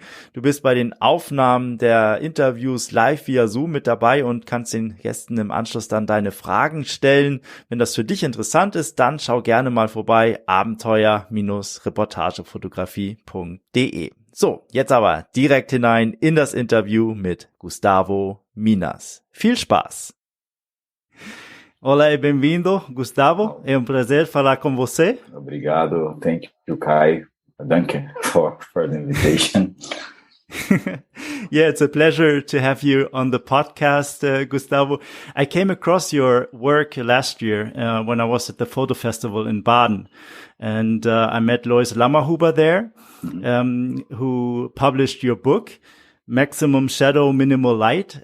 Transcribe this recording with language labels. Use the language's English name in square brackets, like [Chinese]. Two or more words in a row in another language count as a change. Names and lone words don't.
[German] Du bist bei den Aufnahmen der Interviews live via Zoom mit dabei und kannst den Gästen im Anschluss dann deine Fragen stellen. Wenn das für dich interessant ist, dann schau gerne mal vorbei, abenteuer-reportagefotografie.de. So, jetzt aber direkt hinein in das Interview mit Gustavo Minas. Viel Spaß! [Portuguese] Olá e bem-vindo, Gustavo. É prazer falar com você. Obrigado. [English] Thank you, Kai. Danke for the invitation. Yeah, it's a pleasure to have you on the podcast, Gustavo. I came across your work last year when I was at the photo festival in Baden, and I met Lois Lammerhuber there, who published your book, Maximum Shadow, Minimal Light.